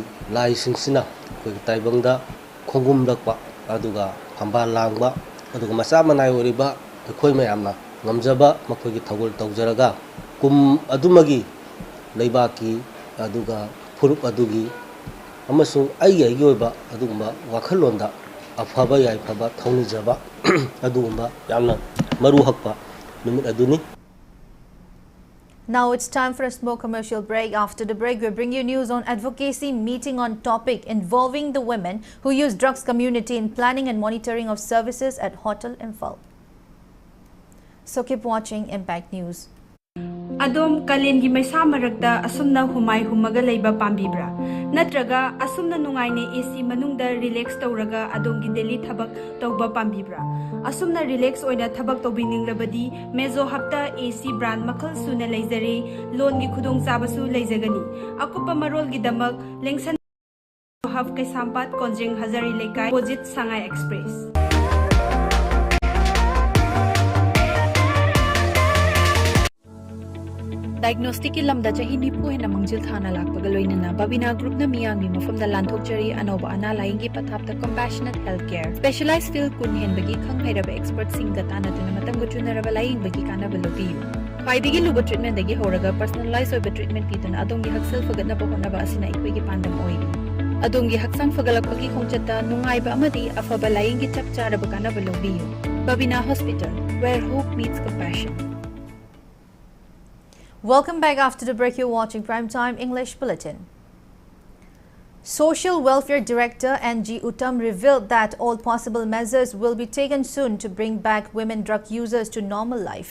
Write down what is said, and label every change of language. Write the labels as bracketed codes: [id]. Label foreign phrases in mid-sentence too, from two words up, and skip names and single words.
[mni] lai singsina aikogi taibangda khongum lakpa aduga phamba langba aduga masa manai oriba aikoi mayamna ngamjaba makogi thagol tawjaraga kum adumagi leibaki aduga furup adugi amasung ai oiba adugumba wakhalonda afaba yai phaba thawni jaba adugumba yamna maru hakpa numit aduni. [en] Now it's time for a small commercial break. After the break, we'll bring you news on advocacy meeting on topic involving the women who use drugs community in planning and monitoring of services at Hotel Imphal. So keep watching Impact News. [mni] Adom kalin gi maisa maragda asumna humai humaga leiba pambibra natraga asumna nungaine AC manungda relax tawraga adom gi daily thabak tawba pambibra asumna relax oina thabak tawbininglabadi mezo hapta [en] AC brand [mni] makhal suna leizare loan gi khudong chabasu leizagani akupa marol gi damak lengsan haf kai sampat konjeng hazari lekai opposite Sangai Express. Diagnostic ki lamda chahi nipu hena mangjil thana lakpaga loinana BABINA group na miyang mi mafamda lanthokjari anoba ana laingi pathapta [en] compassionate healthcare specialized field [mni] kun henbagi khanghairaba expert singa tana tuna matam gujunaraba laing bagi kana balobiyu paidigi luba treatment dagi horaga personalized oiba treatment pituna adongi haksal fagatna bahonaba asina ikoi gi pandam oi adongi haksang fagalakpagi khongchata nungaiba amadi afaba laingi chapcharaba kana balobiyu [en] BABINA Hospital, where hope meets compassion. Welcome back. After the break, you're watching Primetime English Bulletin. Social Welfare Director N.G. Uttam revealed that all possible measures will be taken soon to bring back women drug users to normal life.